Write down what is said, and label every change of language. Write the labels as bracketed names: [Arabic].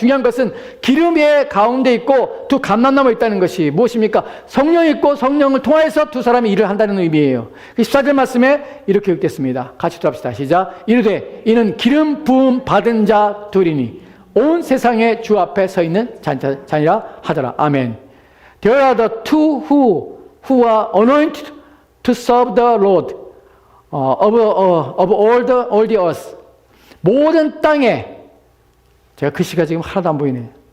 [Korean] 중요한 것은 기름의 가운데 있고 2 감람나무 있다는 것이 무엇입니까? 성령이 있고 성령을 통해서 2 사람이 일을 한다는 의미예요. 14절 말씀에 이렇게 읽겠습니다. 같이 또 합시다. 시작. 이르되 이는 기름 부음 받은 자 둘이니 온 세상의 주 앞에 서 있는 자니라 하더라. 아멘. [English] There are the 2 who are anointed to serve the Lord. of all the earth. [Korean] 모든 땅에, 제가 글씨가 지금 하나도 안 보이네.